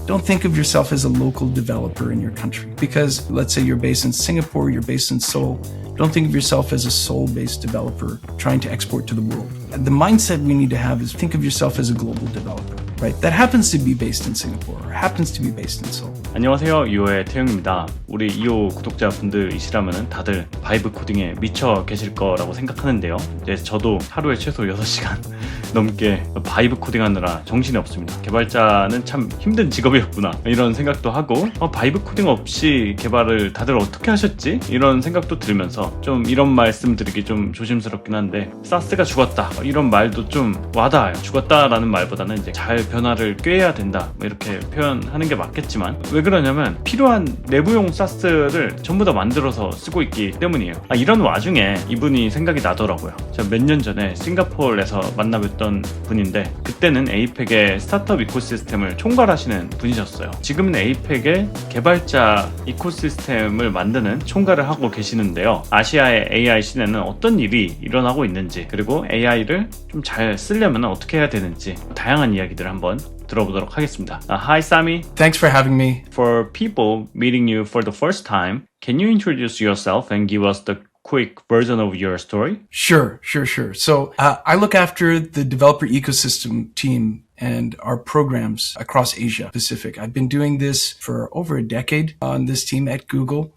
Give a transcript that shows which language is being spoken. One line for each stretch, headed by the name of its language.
English: don't think of yourself as a local developer in your country. Because let's say you're based in Singapore, you're based in Seoul, don't think of yourself as a Seoul-based developer trying to export to the world. The mindset we need to have is think of yourself as a global developer, right? That happens to be based in Singapore or happens to be based in Seoul.
Korean: 안녕하세요. 2호의 태용입니다. 우리 2호 구독자분들이시라면 다들 바이브코딩에 미쳐 계실 거라고 생각하는데요. 이제 저도 하루에 최소 6시간 넘게 바이브 코딩하느라 정신이 없습니다. 개발자는 참 힘든 직업이었구나 이런 생각도 하고 바이브 코딩 없이 개발을 다들 어떻게 하셨지? 이런 생각도 들면서 좀 이런 말씀 드리기 좀 조심스럽긴 한데 사스가 죽었다 이런 말도 좀 와닿아요. 죽었다라는 말보다는 이제 잘 변화를 꾀해야 된다 이렇게 표현하는 게 맞겠지만 왜 그러냐면 필요한 내부용 사스를 전부 다 만들어서 쓰고 있기 때문이에요. 이런 와중에 이분이 생각이 나더라고요. 제가 몇 년 전에 싱가포르에서 만나뵀던 분인데 그때는 APAC의 스타트업 이코시스템을 총괄하시는 분이셨어요. 지금은 APAC의 개발자 이코시스템을 만드는 총괄을 하고 계시는데요. 아시아의 AI 시대는 어떤 일이 일어나고 있는지 그리고 AI를 좀 잘 쓰려면 어떻게 해야 되는지 다양한 이야기들을 한번 들어보도록 하겠습니다.
English: Hi, Sami. Thanks for having me. For people meeting you for the first time, can you introduce yourself and give us the quick version of your story? Sure. So I look after the developer ecosystem team and our programs across Asia Pacific. I've been doing this for over a decade on this team at Google.